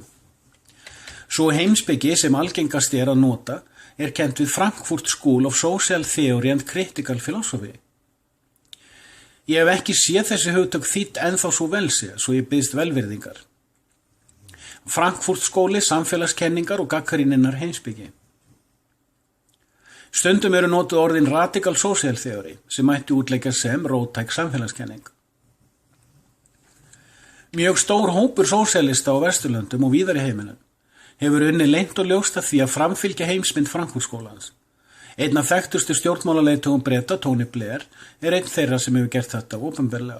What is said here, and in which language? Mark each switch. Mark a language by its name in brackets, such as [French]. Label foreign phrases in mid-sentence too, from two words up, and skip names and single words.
[Icelandic] Svo heimspeki sem algengast að nota kennt við Frankfurt School of Social Theory and Critical Philosophy. Ég hef ekki séð þessi hugtök þýtt ennþá svo vel sé, svo ég biðst velvirðingar. Frankfurt skóli, samfélagskenningar og gagnrýninnar heimspeki. Stundum notuð orðin [English] radical social theory [Icelandic] sem mætti útleggja sem róttæk samfélagskenning. Mjög stór hópur sósíalista á Vesturlöndum og víðar í heiminum hefur unnið leynt og ljóst að því að framfylgja heimsmynd Frankfurtskólans. Einn af þekktustu stjórnmálaleiðtogum Breta, Tony Blair, einn þeirra sem hefur gert þetta opinberlega.